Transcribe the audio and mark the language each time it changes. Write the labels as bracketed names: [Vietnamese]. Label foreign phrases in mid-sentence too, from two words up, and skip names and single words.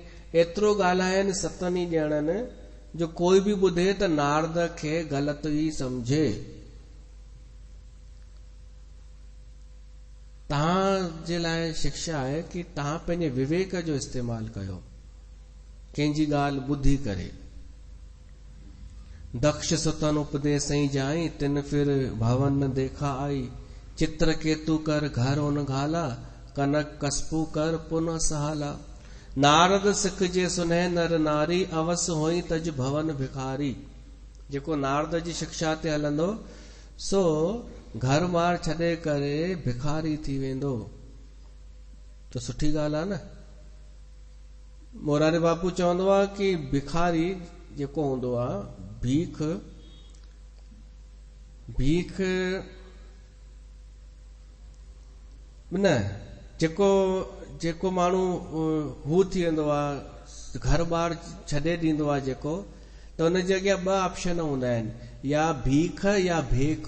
[Sindhi] एतिरो ॻाल्हाइनि 7 ॼणनि जो कोई बि ॿुधे त नारद खे ग़लति ई सम्झे। तव्हां जे लाइ शिक्षा आहे कि तव्हां पंहिंजे विवेक जो इस्तेमालु कयो, कंहिंजी ॻाल्हि ॿुधी करे। [Awadhi] दक्ष सुतन उपदेसई जाई, तिन फिर भवन न देखा आई। चित्रकेतु कर घर उन घाला, कनक कस्पू कर पुनः सहाला। नारद सिख जे सुनह नर नारी, अवस होई तज भवन भिखारी। [Sindhi] जेको नारद जी शिक्षा ते हलंदो सो घर बार छॾे करे भिखारी थी वेंदो। त सुठी ॻाल्हि आहे न। मोरारी बापू चवंदो आहे कि भिखारी जेको हूंदो आहे, भीख न, जेको माण्हू हू थी वेंदो आहे, घर बार छॾे ॾींदो आहे जेको, त हुनजे अॻियां 2 ऑप्शन हूंदा आहिनि, या भीख या भेख।